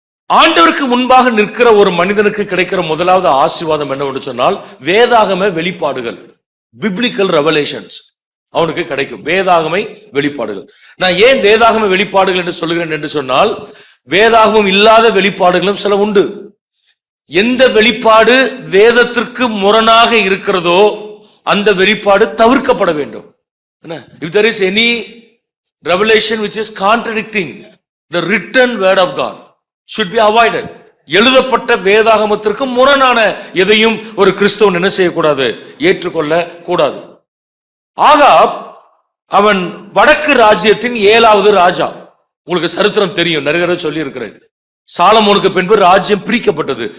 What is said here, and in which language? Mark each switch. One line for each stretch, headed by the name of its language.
Tamil: ஆண்டவருக்கு முன்பாக நிற்கிற ஒரு மனிதனுக்கு கிடைக்கிற முதலாவது ஆசீர்வாதம் என்னவென்று சொன்னால், வேதாகம வெளிப்பாடுகள், பிப்ளிக்கல் ரெவலேஷன்ஸ் அவனுக்கு கிடைக்கும். வேதாகமை வெளிப்பாடுகள். நான் ஏன் வேதாகம வெளிப்பாடுகள் என்று சொல்லுகிறேன் என்று சொன்னால், வேதாகமம் இல்லாத வெளிப்பாடுகளும் சில உண்டு. எந்த வெளிப்பாடு வேதத்திற்கு முரணாக இருக்கிறதோ அந்த வெளிப்பாடு தவிர்க்கப்பட வேண்டும்.
English: If there is any revelation which is contradicting the written word of God, should be avoided.
Tamil: எழுதப்பட்ட வேதாகமத்திற்கு முரணான எதையும் ஒரு கிறிஸ்தவன் என்ன செய்யக்கூடாது, ஏற்றுக்கொள்ள கூடாது. ஆகாப் அவன் வடக்கு ராஜ்யத்தின் 7வது ராஜா. உங்களுக்கு சரித்திரம் தெரியும், நிறைய தடவை சொல்லி இருக்கிறேன். சாலமோனுக்கு பின்பு ராஜ்யம் பிரிக்கப்பட்டது.